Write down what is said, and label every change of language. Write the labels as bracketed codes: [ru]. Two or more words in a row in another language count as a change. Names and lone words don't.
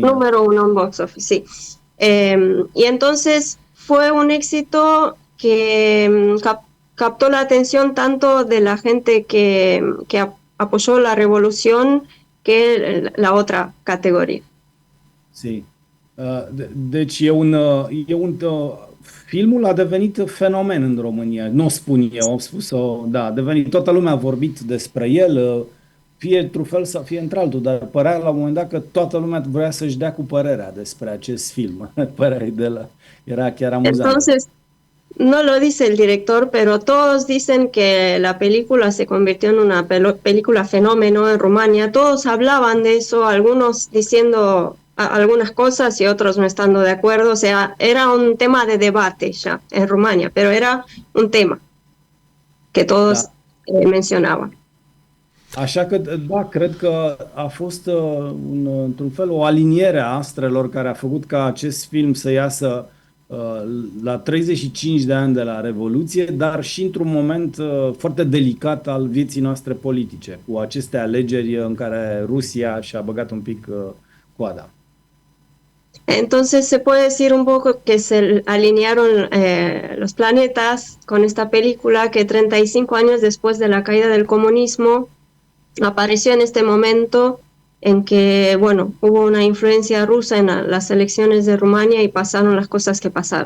[es] Número 1 en box office, sí. Y entonces fue un éxito que captó la atención tanto de la gente que apoyó la revolución que la otra categoría. Sí. [ro] Deci e un filmul a devenit fenomen în România. Nu o spun eu, am spus-o, da, a devenit, toată lumea a vorbit despre el, fie într-un fel sau fie într-altul, dar părea la un moment dat că toată lumea vrea să-și dea cu părerea despre acest film. Părerea de la, era chiar amuzant. [es] Entonces, no lo dice el director, pero todos dicen que la película se convirtió en una película fenómeno en Rumania. Todos hablaban de eso, algunos diciendo algunas cosas y otros no estando de acuerdo. O sea, era un tema de debate ya en Rumania, pero era un tema que todos mencionaban. [ro] Așa că, da, cred că a fost într-un fel o aliniere a astrelor care a făcut ca acest film să iasă la 35 de ani de la Revoluție, dar și într-un moment foarte delicat al vieții noastre politice, cu aceste alegeri în care Rusia și-a băgat un pic coada. [es] Entonces se puede decir un poco que se alinearon los planetas con esta película que 35 años después de la caída del comunismo apareció en este momento en que, bueno, hubo una influencia rusa en las elecciones de Rumania y pasaron las cosas que pasaron.